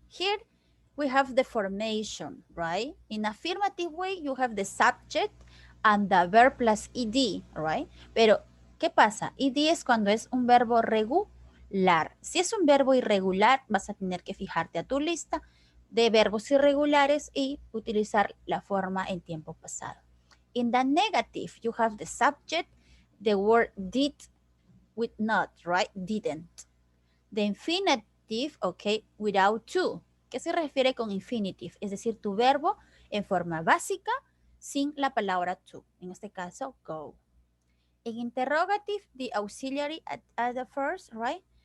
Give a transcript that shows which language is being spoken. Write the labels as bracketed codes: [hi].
[en] Here we have the formation, right? In affirmative way, you have the subject and the verb plus ed, right? [es] Pero, ¿qué pasa? Ed es cuando es un verbo regular. Si es un verbo irregular, vas a tener que fijarte a tu lista de verbos irregulares y utilizar la forma en tiempo pasado. [en] In the negative, you have the subject, the word did with not, right? Didn't. The infinitive, ok, without to. [es] ¿Qué se refiere con infinitive? Es decir, tu verbo en forma básica sin la palabra to. En este caso, go. [en] En interrogative, the auxiliary at the first, right?